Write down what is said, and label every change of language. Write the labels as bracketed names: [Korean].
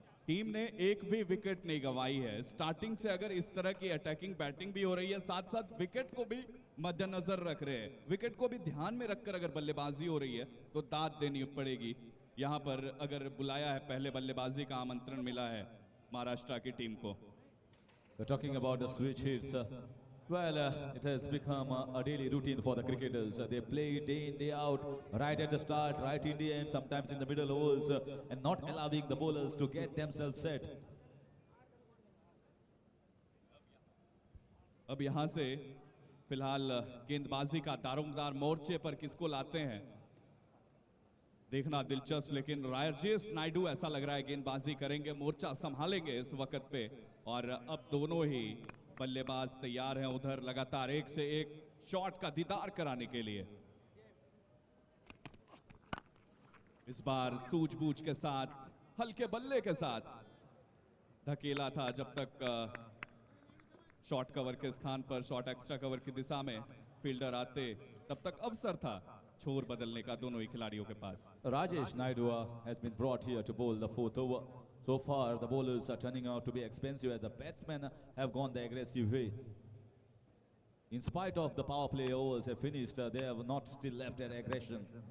[Hindi] Team ने एक भी विकेट नहीं गंवाई है। स्टार्टिंग से अगर इस तरह की अटैकिंग बैटिंग भी हो रही है, साथ साथ विकेट को भी मद्देनजर रख रहे हैं, विकेट को भी ध्यान में रखकर अगर बल्लेबाजी हो रही है तो दाद देनी पड़ेगी। यहाँ पर अगर बुलाया है, पहले बल्लेबाजी का आमंत्रण मिला है महाराष्ट्र की टीम को। [English] We're talking about the switch hits. Well, it has become a daily routine for the cricketers. They play day in, day out, right at the start, right in the end, sometimes in the middle overs, and not allowing the bowlers to get themselves set. [Hindi] अब यहाँ से फिलहाल गेंदबाजी का दारोमदार मोर्चे पर किसको लाते हैं देखना दिलचस्प, लेकिन राजेश नायडू ऐसा लग रहा है गेंदबाजी करेंगे, मोर्चा संभालेंगे इस वक्त पे। और अब दोनों ही बल्लेबाज तैयार हैं उधर लगातार एक से एक शॉट का दीदार कराने के लिए। इस बार सूझबूझ के साथ, हल्के बल्ले के साथ धकेला था, जब तक शॉट कवर के स्थान पर, शॉट एक्स्ट्रा कवर की दिशा में फील्डर आते, तब तक अवसर था छोर बदलने का दोनों ही खिलाड़ियों के पास। [English] Rajesh Naidu has been brought here to bowl the 4th over. So far, the bowlers are turning out to be expensive as the batsmen have gone the aggressive way. In spite of the power play overs have finished, they have not still left their aggression.